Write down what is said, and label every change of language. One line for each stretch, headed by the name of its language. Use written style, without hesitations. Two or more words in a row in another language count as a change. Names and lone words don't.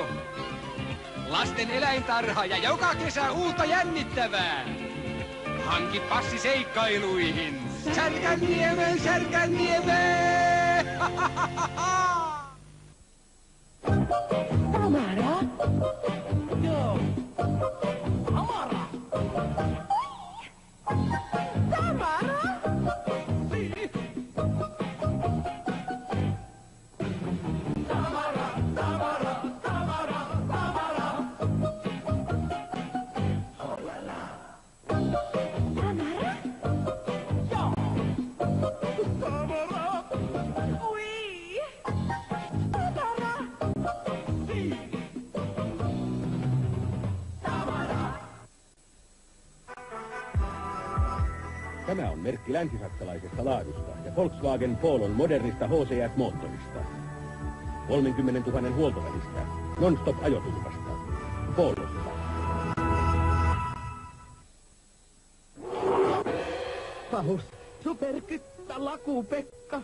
Finnish: Lasten eläintarha ja joka kesä uutta jännittävää. Hanki passi seikkailuihin. Särkänniemeen, Särkänniemeen! Tamara? Joo. Tamara? Tamara? Tamara, Tamara, Tamara, Tamara. Hollella. Tamara? Joo. Tamara?
French: Oui. Tamara?
Spanish: Si. Tamara.
Finnish: Tämä on merkki länsisaksalaisesta laadusta ja Volkswagen Polon modernista HCS-moottorista. 30 000 huoltovälistä, non-stop ajoturvasta. Polossa. Pahus, superkyttä, Laku Pekka.